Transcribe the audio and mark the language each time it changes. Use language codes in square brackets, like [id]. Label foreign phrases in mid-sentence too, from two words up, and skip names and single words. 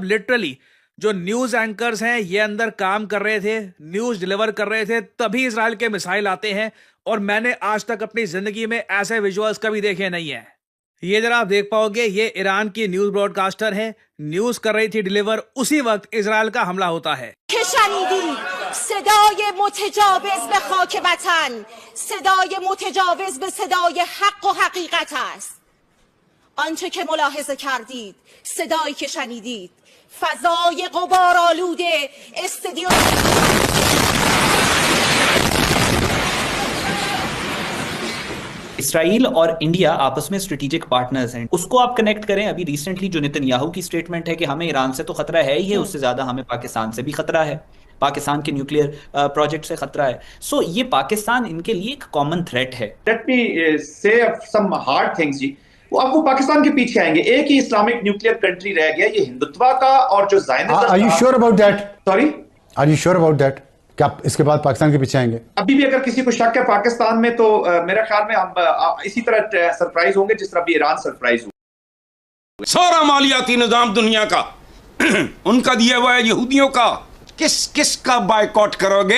[hi] लिटरली जो [en] news anchors [hi] हैं ये अंदर काम कर रहे थे, [en] news deliver [hi] कर रहे थे, तभी इजराइल के मिसाइल आते हैं। और मैंने आज तक अपनी जिंदगी में ऐसे विजुअल्स कभी देखे नहीं है। ये जरा आप देख पाओगे, ये ईरान की [en] news broadcaster [hi] है, न्यूज कर रही थी डिलीवर, उसी वक्त इजराइल का हमला होता है। [fa] صدای متجاوز به خاک وطن، صدای متجاوز به صدای حق و حقیقت است. آنچه که ملاحظه کردید، صدایی که شنیدید، فضای غبارآلوده استدیو [hi] इसराइल और इंडिया आपस में [en] strategic partners [hi] हैं, उसको आप कनेक्ट करें। अभी रिसेंटली जो नेतन्याहू की स्टेटमेंट है कि हमें ईरान से तो खतरा है ही है, उससे ज्यादा हमें पाकिस्तान से भी खतरा है, पाकिस्तान के [en] nuclear project [hi] से खतरा है। सो ये पाकिस्तान इनके लिए एक [en] common threat [hi] है। [en] Let me say some hard things [hi] जी, वो आपको पाकिस्तान के पीछे आएंगे। एक ही [en] Islamic nuclear country [hi] रह गया, ये हिंदुत्व का और जो ज़ायनिज़्म। [en] Are you sure about that? Sorry, Are you sure about that? [hi] क्या इसके बाद पाकिस्तान के पीछे आएंगे? अभी भी अगर किसी को शक है पाकिस्तान में, तो मेरा ख्याल में हम इसी तरह सरप्राइज होंगे जिस तरह भी ईरान सरप्राइज हुआ। सारा मालियाती निजाम दुनिया का उनका दिया हुआ है, यहूदियों का। किस का बायकॉट करोगे?